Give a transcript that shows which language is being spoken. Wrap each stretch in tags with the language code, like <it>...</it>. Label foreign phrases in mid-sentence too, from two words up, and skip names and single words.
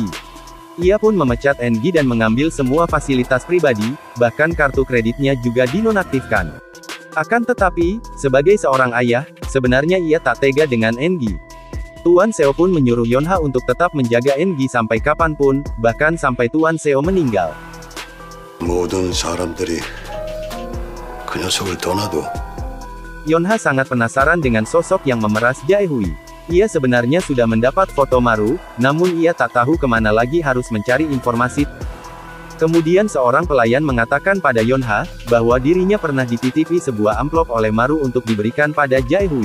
<id>Ia pun memecat Engi dan mengambil semua fasilitas pribadi, bahkan kartu kreditnya juga dinonaktifkan. Akan tetapi, sebagai seorang ayah, sebenarnya ia tak tega dengan Engi. Tuan Seo pun menyuruh Yonha untuk tetap menjaga Engi sampai kapanpun, bahkan sampai Tuan Seo meninggal.</id> <ko>모든 사람들이 그 녀석을 떠나도</ko> <id>Yonha sangat penasaran dengan sosok yang memeras Jaehui. Ia sebenarnya sudah mendapat foto Maru, namun ia tak tahu kemana lagi harus mencari informasi. Kemudian seorang pelayan mengatakan pada Yonha, bahwa dirinya pernah dititipi sebuah amplop oleh Maru untuk diberikan pada Jaehui.</id>